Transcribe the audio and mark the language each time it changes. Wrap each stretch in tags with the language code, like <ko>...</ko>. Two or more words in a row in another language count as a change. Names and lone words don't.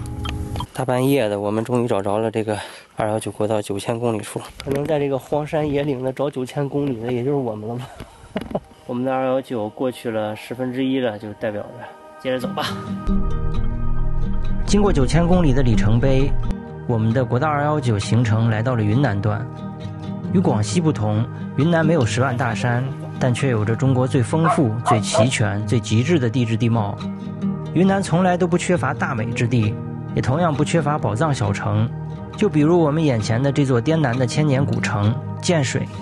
<zh>大半夜的，我们终于找着了这个219国道9000公里处。可能在这个荒山野岭的找9000公里的，也就是我们了吧。我们的219过去了1/10了，就代表着接着走吧。經過9000公里的里程碑，我們的國道219行程來到了雲南段。與廣西不同，雲南沒有10萬大山，但卻有着中國最豐富、最齊全、最極致的地質地貌。雲南從來都不缺乏大美之地，也同樣不缺乏寶藏小城。就比如我們眼前的這座滇南的千年古城建水。</zh>